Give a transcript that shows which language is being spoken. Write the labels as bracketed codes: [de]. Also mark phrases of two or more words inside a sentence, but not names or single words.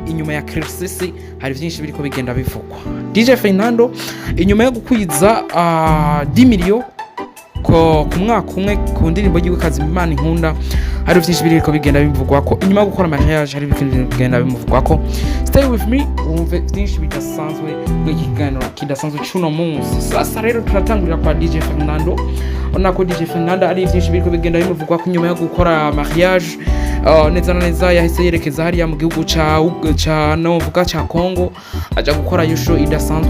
[rn] Inyuma ya Kirsisi hari byinshi biriko bigenda bivugwa. DJ Fernando inyuma yo gukwiza 10 million ku mwaka umwe ku ndirimbo y'Iwe Kazi Imana Inkunda, hari byinshi biriko bigenda bivugwa ko inyuma yo gukora mariage hari bigenda bimuvugwa ko. [en] Stay with me [rn] umve byinshi bidasanzwe n'ikiganiro kidasanzwe cy'uno munsi. Sasa rero turatangurira kwa DJ Fernando. Ona ko DJ Fernando ari byinshi biriko bigenda bimuvugwa ko inyuma yo gukora mariage neza na neza yahise yerekeza hariya mu gihugu ca novuga ca Congo, aja gukora iyo show idasanzwe.